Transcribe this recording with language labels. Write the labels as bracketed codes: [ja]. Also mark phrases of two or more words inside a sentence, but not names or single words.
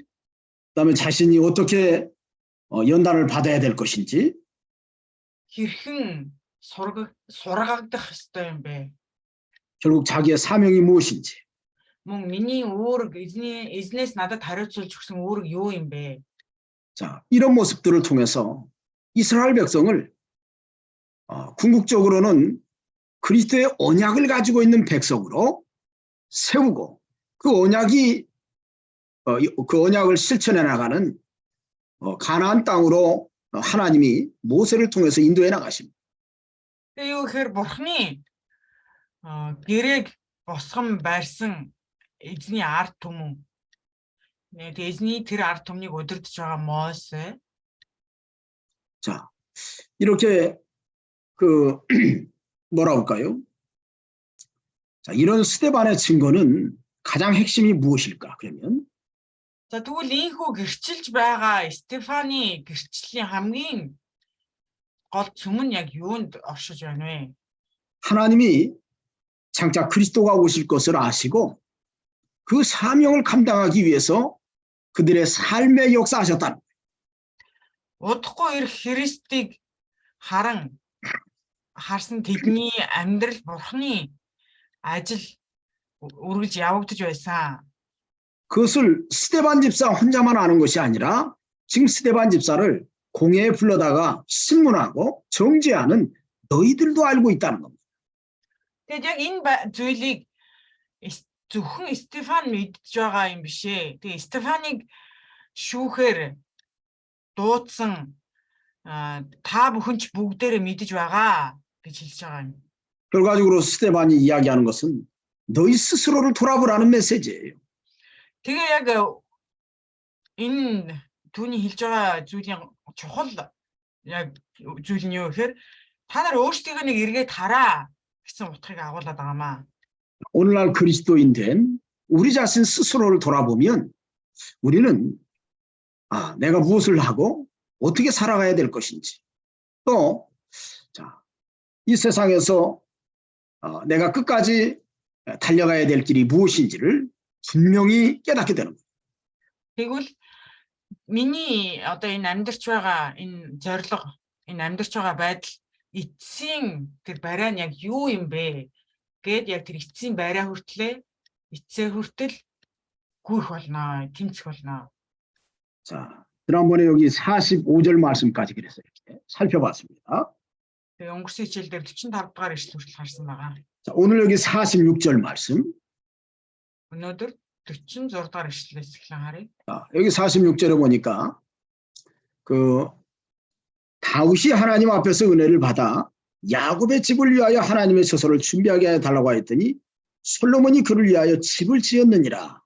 [ko] 그다음에 자신이 어떻게 연단을 받아야 될 것인지, [mn] Хэрхэн сургагдах ёстой юм бэ? [ko] 결국 자기의 사명이 무엇인지, [mn] Мөн миний үүрэг эзнээс надад хариуцуулж өгсөн үүрэг юу юм бэ? [ko] 자, 이런 모습들을 통해서 이스라엘 백성을 궁극적으로는 그리스도의 언약을 가지고 있는 백성으로 세우고 그 언약을 실천해 나가는 가나안 땅으로 하나님이 모세를 통해서 인도해 나가십니다. [mn] Тэгээ юу гэхээр Бурхны гэрээг босгон байрсан эзний ард түмэн. Тэгээ эзний тэр ард түмнийг удирдах байгаа Мосе. [ko] 자, 이렇게 뭐라 할까요? 자, 이런 스데반의 증거는 가장 핵심이 무엇일까? 그러면 [mn] За тэгвэл ийхүү гэрчилж байгаа Стефаны гэрчлийн хамгийн гол цөм нь яг юунд оршиж байна вэ? [ko] 하나님이 장차 그리스도가 오실 것을 아시고 그 사명을 감당하기 위해서 그들의 삶에 역사하셨다는 거예요. [mn] Удахгүй ирэх Христийг харсан тэдний амьдрал Бурхны ажил үргэлж явагдаж байсан. [ko] 그것을 스데반 집사 혼자만 아는 것이 아니라 지금 스데반 집사를 공회에 불러다가 신문하고 정죄하는 너희들도 알고 있다는 겁니다. [mn] Тэгээд яг энэ зүйлийг зөвхөн Стефан мэдж байгаа юм биш ээ. Тэгээд Стефаныг шүүхээр дуудсан та бүхэн ч бүгдээрээ мэдэж байгаа гэж хэлж байгаа юм. [ko] 결과적으로 스데반이 이야기하는 것은 너희 스스로를 돌아보라는 메시지예요. [mn] Тэгээ яг энэ түүний хэлж байгаа зүйлийн чухал яг зүйл нь юу гэхээр та нар өөрсдийгөө нэг эргээд хараа гэсэн утгыг агуулад байгаамаа. [ko] 오늘날 그리스도인 된 우리 자신 스스로를 돌아보면 우리는 내가 무엇을 하고 어떻게 살아가야 될 것인지 또 이 세상에서 내가 끝까지 달려가야 될 길이 무엇인지를 분명히 깨닫게 되는 거예요. [mn] Тэгвэл миний одоо энэ амьдарч байгаа энэ зорилго, энэ амьдарч байгаа байдал эцсийн тэр барай нь яг юу юм бэ гэд яг тэр эцсийн барай эцсээ хүртэл гүйх болно, тэмцэх болно. [ko] 자, 지난번에 여기 45절 말씀까지 그래서 이렇게 살펴봤습니다. [mn] Тэгээ өнгөрсөн хичээлдэр 45 дугаар ишлэл хүртэл харсан байгаа. [ko] 자, 오늘 여기 46절 말씀. [mn] Өнөөдөр 46 дугаар ишлэлээс эхлэн харъя. [ko] 여기 46절에 보니까 그 다윗이 하나님 앞에서 은혜를 받아 야곱의 집을 위하여 하나님의 처소를 준비하게 해달라고 했더니 솔로몬이 그를 위하여 집을 지었느니라.